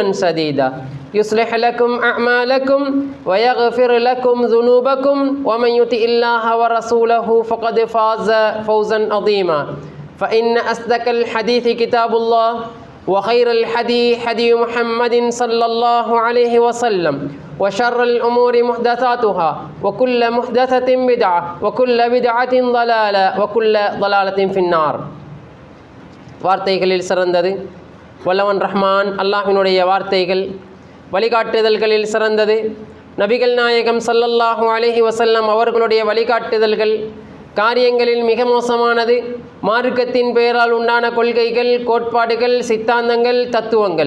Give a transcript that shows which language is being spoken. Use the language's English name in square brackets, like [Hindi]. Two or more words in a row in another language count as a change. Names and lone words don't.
[Arabic] سديدا يصلح لكم أعمالكم ويغفر لكم ذنوبكم ومن يطع الله ورسوله فقد فاز فوزا عظيما فإن أصدق الحديث كتاب الله وخير الحديث حديث محمد صلى الله عليه وسلم وشر الأمور محدثاتها وكل محدثة بدعة وكل بدعة ضلالة وكل ضلالة في النار. [Tamil] வார்த்தைகளில் சிறந்தது வல்லவன் ரஹ்மான் அல்லாஹ்வினுடைய வார்த்தைகள். வழிகாட்டுதல்களில் சிறந்தது நபிகள் நாயகம் [Arabic] صلى الله عليه وسلم [Tamil] அவர்களுடைய வழிகாட்டுதல்கள். காரியங்களில் மிக மோசமானது மார்க்கத்தின் பெயரால் உண்டான கொள்கைகள், கோட்பாடுகள், சித்தாந்தங்கள், தத்துவங்கள்.